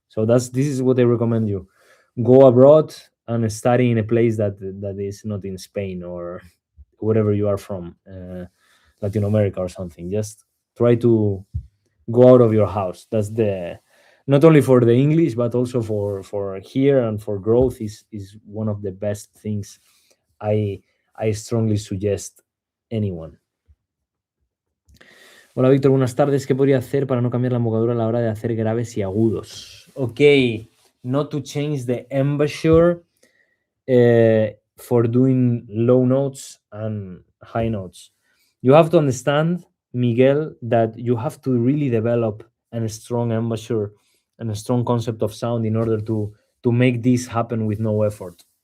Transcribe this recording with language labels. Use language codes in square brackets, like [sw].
[en] So this is what I recommend you: go abroad and study in a place that is not in Spain or wherever you are from, Latin America or something. Just try to go out of your house. That's the not only for the English but also for here and for growth is one of the best things I I strongly suggest anyone. [es] Hola Víctor, buenas tardes. ¿Qué podría hacer para no cambiar la embocadura a la hora de hacer graves y agudos? [en] Okay, not to change the embouchure for doing low notes and high notes. You have to understand, Miguel, that you have to really develop a strong embouchure and a strong concept of sound in order to make this happen with no effort.